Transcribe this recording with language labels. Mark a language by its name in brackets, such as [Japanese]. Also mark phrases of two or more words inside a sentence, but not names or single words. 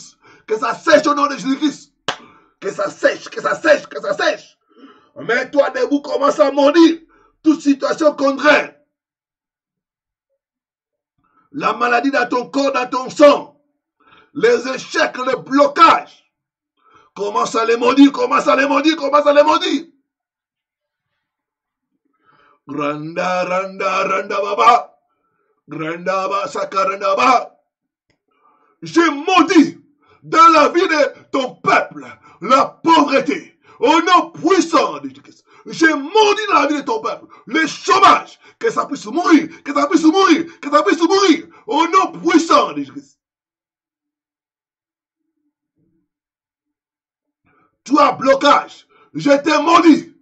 [French] Que ça sèche au nom de Jésus-Christ. Que ça sèche, que ça sèche, que ça sèche. Mets-toi debout, commence à maudire toute situation contraire. La maladie dans ton corps, dans ton sang. Les échecs, les blocages. Commence à les maudire, commence à les maudire, commence à les maudire. Randa, randa, randa, baba. Randa, ba, sakaranda, ba. J'ai maudit dans la vie de ton peuple la pauvreté. Au nom puissant de Jésus-Christ. J'ai maudit dans la vie de ton peuple le chômage. Que ça puisse mourir, que ça puisse mourir, que ça puisse mourir. Au nom puissant de Jésus-Christ. Toi, blocage, je t'ai maudit.